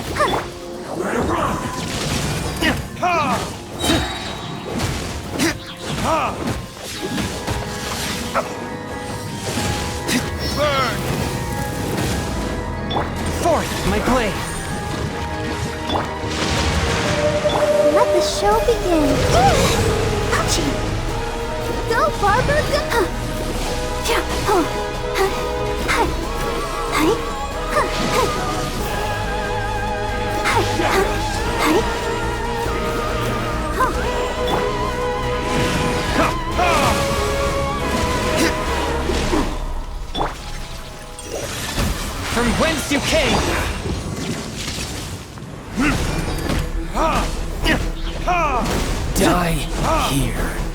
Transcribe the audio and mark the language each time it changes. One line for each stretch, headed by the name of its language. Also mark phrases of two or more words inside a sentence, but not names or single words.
English: Burn! Forth, my blade! Let the show begin. Ouchie! Go, Barber, go! Yeah. Oh. Hi. Hi. Hi. Hi. Hi. Hi. Oh. From whence you came! Die here.